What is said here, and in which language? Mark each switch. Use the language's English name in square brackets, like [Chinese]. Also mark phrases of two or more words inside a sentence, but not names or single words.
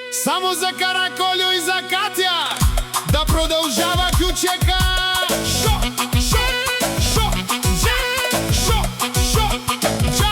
[Bulgarian] Само за Каракольо и за Катя да продължава Кючека. Шо, шо, шо, джа, шо, шо, джа.